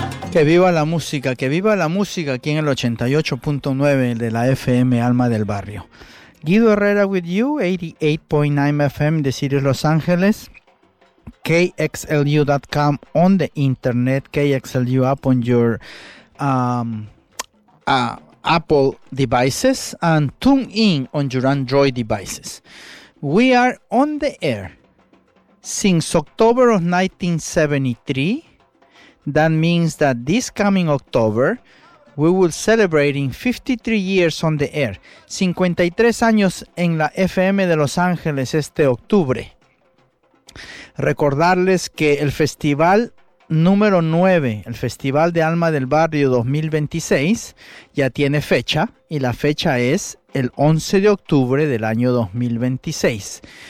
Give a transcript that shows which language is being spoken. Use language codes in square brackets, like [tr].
[es] Que viva la música, que viva la música aquí en el 88.9 de la FM Alma del Barrio. [en] Guido Herrera with you, 88.9 FM, The City of Los Angeles, KXLU.com on the internet, KXLU app on your Apple devices, and tune in on your Android devices. We are on the air since October of 1973. That means that this coming October, we will celebrate in 53 years on the air. [es] 53 años en la FM de Los Ángeles este octubre. Recordarles que el festival número 9, el Festival de Alma del Barrio 2026, ya tiene fecha, y la fecha es el 11 de octubre del año 2026.